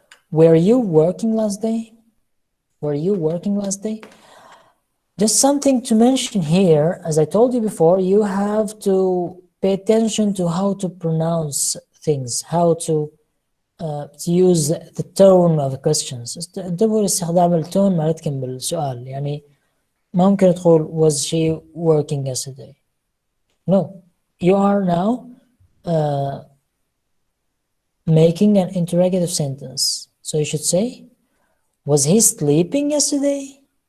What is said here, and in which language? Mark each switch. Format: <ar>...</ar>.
<en>Were you working last day? Were you working last day? Just something to mention here, as I told you before, you have to pay attention to how to pronounce things, how to use the tone of the questions.</en> <ar>انتبهوا لاستخدام التون مالتكم بالسؤال. يعني ما ممكن تقول</ar> <en>was she working yesterday? No, you are now making an interrogative sentence. So you should say, was he sleeping yesterday?</en>